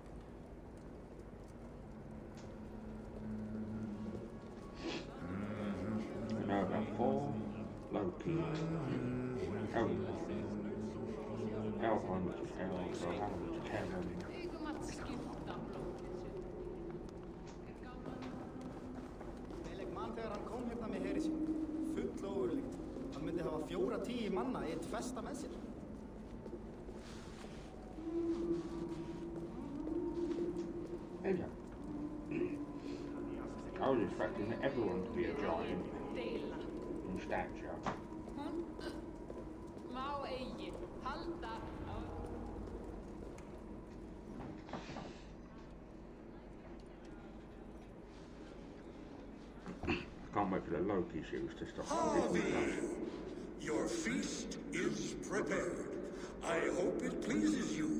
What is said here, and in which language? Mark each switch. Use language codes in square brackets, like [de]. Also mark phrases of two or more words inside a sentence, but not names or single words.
[en] I know about 4, Loki, Elrond, which is Elrond, Valhalla, which is Heaven, [is] Man þegar hann kom hérna með heri sín. Full ógurlegt. Hann myndi hafa 4-10 manna í eitt festa með sér. [en] Anyway, I was expecting everyone to be a giant in stature. [is] Má eigi halda á [en] Can't wait for the Loki shoes to stop. Harvey, your feast is prepared. I hope it pleases you.